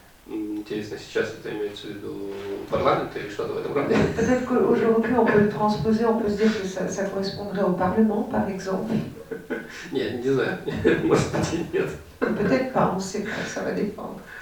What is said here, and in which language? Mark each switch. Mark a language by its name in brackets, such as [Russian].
[Russian] Интересно, сейчас это имеется в виду парламент или что-то в этом роде? [French] Peut-être qu'aujourd'hui, on peut le transposer, on peut se dire que ça correspondrait au Parlement, par exemple. [Russian] Нет, не знаю, может быть и нет. [French] Peut-être pas, on ne sait pas, ça va dépendre.